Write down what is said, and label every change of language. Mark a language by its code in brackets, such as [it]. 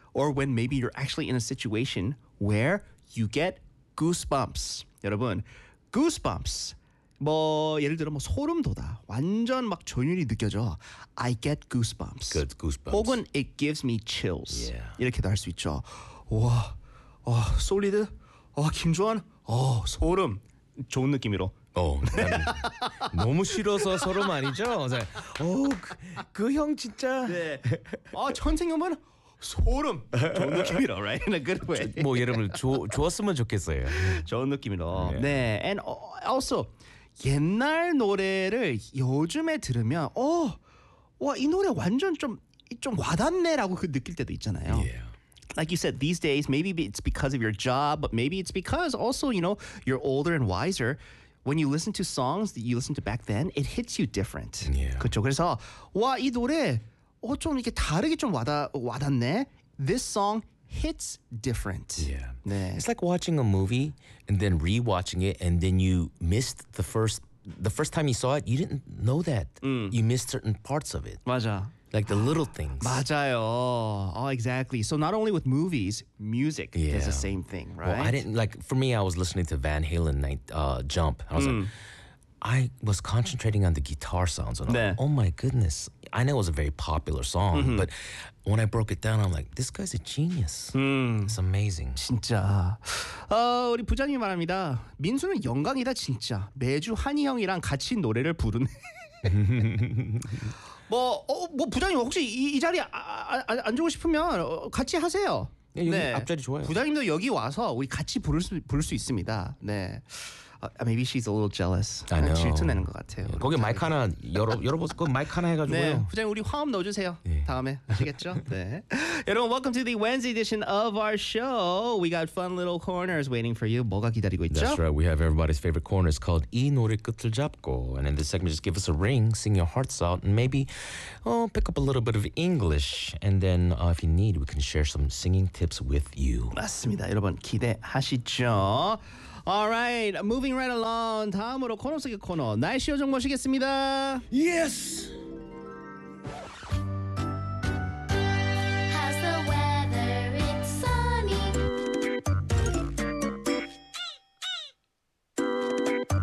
[en] Or when maybe you're actually in a situation where you get goosebumps. [ko] 여러분, goosebumps. 뭐 예를 들어 뭐 소름 돋아. 완전 막 전율이 느껴져. [en] I get goosebumps. Good goosebumps. [ko] 혹은 [en] it gives me chills. Yeah. [ko] 이렇게도 할 수 있죠. 와, 와, 솔리드. 와, 김주환. 와, 소름. 좋은 느낌으로. 어, 너무 싫어서 소름 아니죠? 오, 그 형 진짜. 네. 아, 전생연분. 소름! 좋은 느낌이라, [en] right? In a good way. [ko] 뭐, 여러분, 좋았으면 좋겠어요. 좋은 느낌이라. Yeah. 네, [en] and also, [ko] 옛날 노래를 요즘에 들으면 어, 와, 이 노래 완전 좀 와닿네 라고 느낄 때도 있잖아요. [en] Yeah. Like you said, these days, maybe it's because of your job, but maybe it's because also, you know, you're older and wiser. When you listen to songs that you listened to back then, it hits you different. Yeah. [ko] 그쵸? 그래서, 와, 이 노래... 어, 좀 이렇게 다르게 좀 와닿네. [en] This song hits different. Yeah. [ko] 네. [en] It's like watching a movie and then re-watching it and then you missed the first time you saw it, you didn't know that. You missed certain parts of it. [ko] 맞아. [en] Like the little things. [ko] 맞아요. [en] Oh, exactly. So not only with movies, music does the same thing, right? Well, I didn't, like, for me, I was listening to Van Halen Jump. I was like, I was concentrating on the guitar sounds and all. [ko] 네. [en] Oh my goodness. I know it was a very popular song, but when I broke it down, I'm like, this guy's a genius. It's amazing. [ko] 진짜. 우리 부장님 말합니다. 민수는 영광이다, 진짜. 매주 한이 형이랑 같이 노래를 부르네. 뭐 부장님 혹시 이 자리 안 주고 싶으면 같이 하세요. 네, 여기 네. 앞자리 좋아요. 부장님도 여기 와서 우리 같이 부를 수 있습니다. 네. [en] Maybe she's a little jealous. I know. [ko] 질투내는 것 같아요. 네. 거기 마이크 하나 열어보세요. 그 마이크 하나 해가지고요. 네. 부장님 우리 화음 넣어주세요. 네. 다음에 아시겠죠? 네. [en] 여러분 welcome to the Wednesday edition of our show. We got fun little corners waiting for you. [ko] 뭐가 기다리고 있죠? [en] That's right. We have everybody's favorite corners called 이 노래 끝을 잡고. And in this segment just give us a ring, sing your hearts out, and maybe pick up a little bit of English. And then if you need, we can share some singing tips with you. [ko] 맞습니다. 여러분 기대하시죠? [en] All right, moving right along. [ko] 다음으로 코너 속의 코너 날씨 요정 모시겠습니다. [en] Yes. How's the weather? It's sunny.